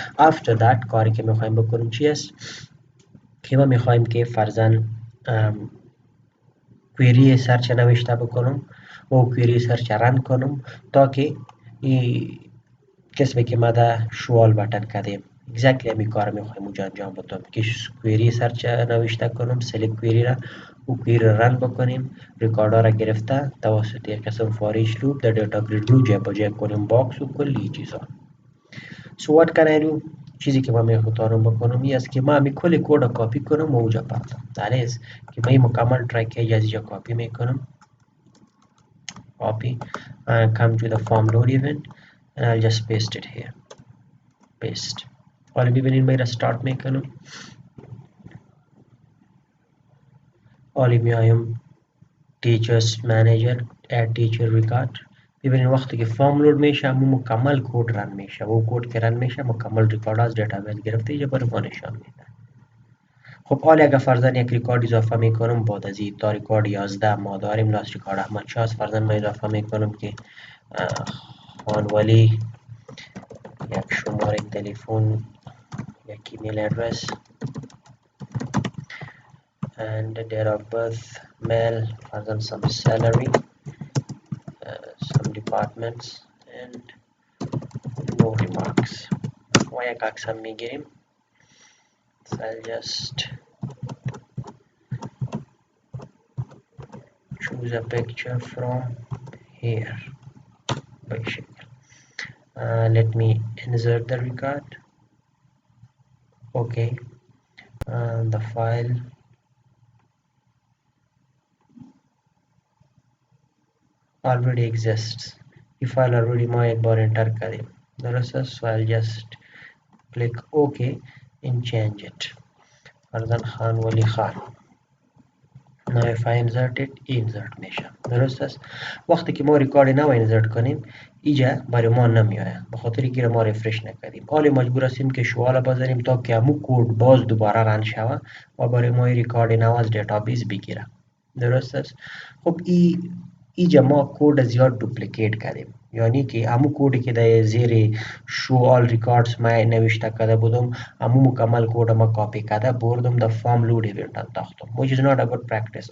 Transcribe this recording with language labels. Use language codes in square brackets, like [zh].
[en] after that [fa] کاری که میخوایم بکنیم چی است که ما میخوایم که فرزن کویری سرچ نوشته بکنم و کویری سرچ رن کنم تا که کسبی که ما در شوال بٹن کردیم exactly همین کار میخوایم اونجا انجام بدم که کویری سرچ نوشته کنم، سلیکت کویری را و کویری رن بکنیم، ریکارد ها را گرفته توسط یک قسم فاریش لوپ در دیتا گرید ویو جای بجای کنیم باکس و کلی چیزا. [en] So what can I do؟ [fa] چیزی که من میخوام بکنم این است که من همین کل کد را کپی کنم و اونجا پردم. [en] that is [fa] که من این مکمل ترک از اینجا کپی میکنم، [en] copy and come to the form load event and I'll just paste it here. paste. [fa] حالا ببینید من را start میکنم. حالا میایم [en] teachers manager add teacher record. [fa] ببینید وقتی که فارم لود میشه همون مکمل کد رن میشه و کد که رن میشه مکمل ریکارد از دیتابیس گرفته اینجا برای ما نشان میده. خب حالا اگر فرضاً یک ریکارد اضافه میکنم بعد از این تا ریکارد 11 ما داریم لاست ریکارد احمد شاه از فرضاً من اضافه میکنم که خانولی، یک شماره تلفن، یک ایمیل ادرس [en] and the date of birth, male, [fa] فرضاً [en] some salary, some departments and no remarks [fa] و یک عکس هم میگیریم. [en] so I'll just choose a picture from here by شکل. let me insert the record. okay, the file already exists. the file already [fa] ما یک بار انتر کردیم درست است. [en] so I'll just click OK and change it. [fa] فرضاً خان ولی خان. [en] now if I insert it insert [fa] میشه درست است. وقتی که ما ریکارد نو انسرت کنیم اینجا برای ما نمیآید به خاطر اینکه ما ریفرش نکردیم. حالا مجبور هستیم که شوال بزنیم تا که همون کد باز دوباره رن شود و برای ما ریکارد نو از دیتابیس بگیره درست است. خب اینجا ما کد زیاد دوپلیکیت کردیم، یعنی که همون کدی که در زیر شو آل ریکاردز ما نوشته کرده بودم همون مکمل کد ما کاپی کرده بردم در فارم لود ایونت انداختم [en] which is not a good practice.